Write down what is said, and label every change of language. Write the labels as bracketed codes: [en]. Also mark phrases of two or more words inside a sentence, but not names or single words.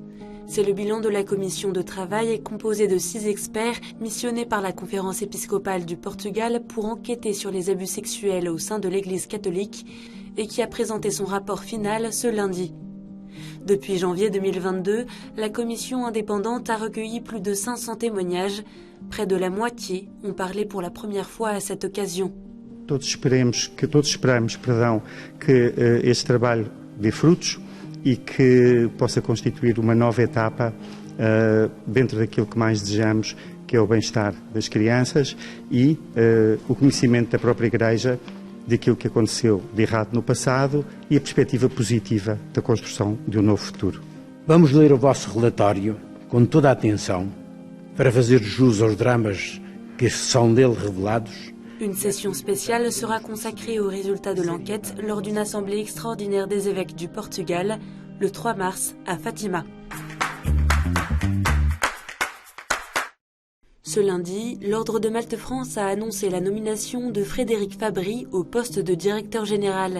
[fr] C'est le bilan de la commission de travail composée de 6 experts missionnés par la Conférence épiscopale du Portugal pour enquêter sur les abus sexuels au sein de l'Église catholique et qui a présenté son rapport final ce lundi. Depuis janvier 2022, la commission indépendante a recueilli plus de 500 témoignages. Près de la moitié ont parlé pour la première fois à cette occasion. [pt] Todos esperamos que este trabalho dê frutos e que possa constituir uma nova etapa dentro daquilo que mais desejamos, que é o bem-estar das crianças e o conhecimento da própria Igreja daquilo que aconteceu de errado no passado e a perspectiva positiva da construção de um novo futuro. Vamos ler o vosso relatório com toda a atenção para fazer jus aos dramas que são dele revelados. [fr] Une session spéciale sera consacrée aux résultats de l'enquête lors d'une assemblée extraordinaire des évêques du Portugal le 3 mars à Fatima. Ce lundi, l'Ordre de Malte France a annoncé la nomination de Frédéric Fabry au poste de directeur général.